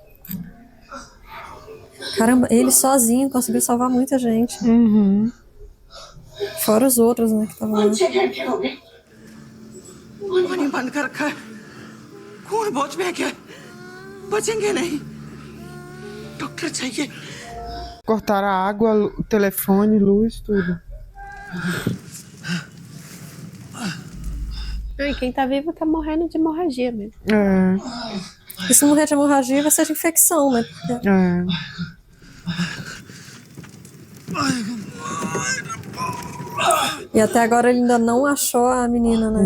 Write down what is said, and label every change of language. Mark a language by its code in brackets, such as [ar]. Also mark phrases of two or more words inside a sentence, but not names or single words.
[pt] Caramba, ele sozinho conseguiu salvar muita gente. Fora os outros, né, que estavam lá. [hi] पानी बंद कर रखा है कुएं बहुत बह गया बचेंगे नहीं डॉक्टर चाहिए [pt] Cortaram a água, o telefone, luz, tudo. E quem tá vivo tá morrendo de hemorragia mesmo. E se morrer de hemorragia vai ser de infecção, né? E até agora ele ainda não achou a menina, né?